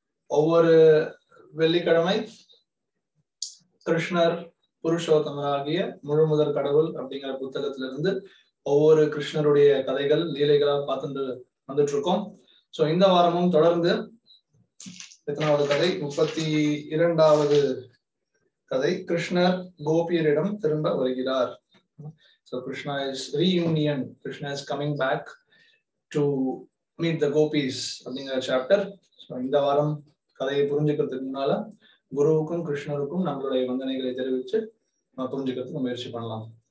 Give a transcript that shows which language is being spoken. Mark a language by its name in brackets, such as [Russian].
[Tamil] ஒவ்வொரு வெள்ளிக்கிழமை கிருஷ்ணர் புருஷோத்தமராகிய முழுமுதற் கடவுள் அப்படிங்கிற புத்தகத்திலிருந்து ஒவ்வொரு கிருஷ்ணருடைய கதைகள் லீலைகளா பார்த்துட்டு வந்துட்டு இருக்கோம். ஸோ இந்த வாரமும் தொடர்ந்து எத்தனாவது கதை? 32வது கதை. கிருஷ்ணர் கோபியரிடம் திரும்ப வருகிறார். [English] So Krishna is reunion. Krishna is coming back to meet the gopis [Tamil] அப்படிங்கிற சாப்டர். ஸோ இந்த வாரம் கதையை புரிஞ்சுக்கிறதுக்கு முன்னால குருவுக்கும் கிருஷ்ணருக்கும் நம்மளுடைய வந்தனைகளை தெரிவித்து புரிஞ்சுக்கிறதுக்கு முயற்சி பண்ணலாம்.